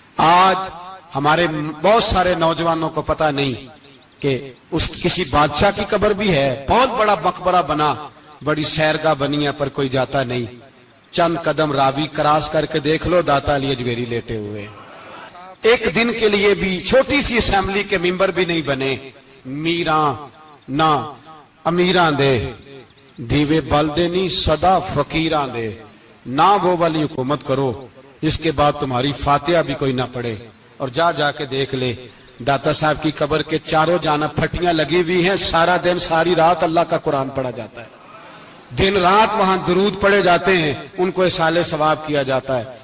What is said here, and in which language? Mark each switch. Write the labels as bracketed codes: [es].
[ur] آج ہمارے بہت سارے نوجوانوں کو پتہ نہیں کہ اس کسی بادشاہ کی قبر بھی ہے. بہت بڑا مقبرہ بنا، بڑی سیرگاہ بنی ہے، پر کوئی جاتا نہیں. چند قدم راوی کراس کر کے دیکھ لو، داتا علی اجمیری لیٹے ہوئے. ایک دن کے لیے بھی چھوٹی سی اسمبلی کے ممبر بھی نہیں بنے. [pa] میراں نہ امیراں دے دیوے بلدے نہیں صدا فقیراں دے. [ur] نہ وہ والی حکومت کرو جس کے بعد تمہاری فاتحہ بھی کوئی نہ پڑے. اور جا کے دیکھ لے داتا صاحب کی قبر کے چاروں جانب پھٹیاں لگی ہوئی ہیں. سارا دن ساری رات اللہ کا قرآن پڑھا جاتا ہے، دن رات وہاں درود پڑھے جاتے ہیں، ان کو اصالے ثواب کیا جاتا ہے.